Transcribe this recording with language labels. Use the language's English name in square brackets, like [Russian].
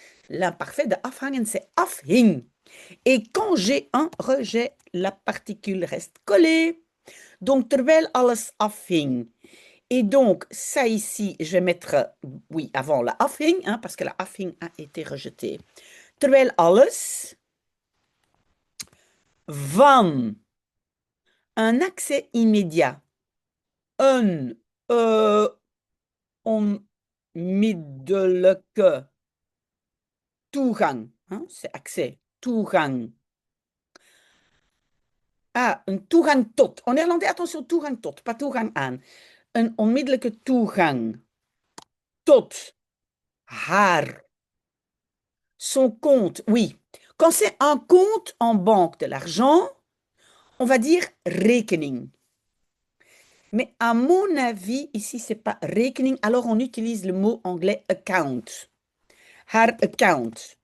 [French] L'imparfait de afhangen, c'est afhing. Et quand j'ai un rejet, la particule reste collée. Donc, [Dutch] terwijl alles afhing. [French] Et donc, ça ici, je vais mettre, oui, avant la afhing, hein, parce que la afhing a été rejetée. [Dutch] Terwijl alles van [French] un accès immédiat, [Dutch] een onmiddellijke toegang, hein, c'est accès, toegang. Ah, een toegang tot. [French] En néerlandais, attention, [Dutch] toegang tot, pas toegang aan. Een onmiddellijke toegang tot haar. [French] Son compte, oui. Quand c'est un compte en banque de l'argent, on va dire rekening. Mais à mon avis, ici, c'est pas rekening, alors on utilise le mot anglais account. [Dutch] Haar account.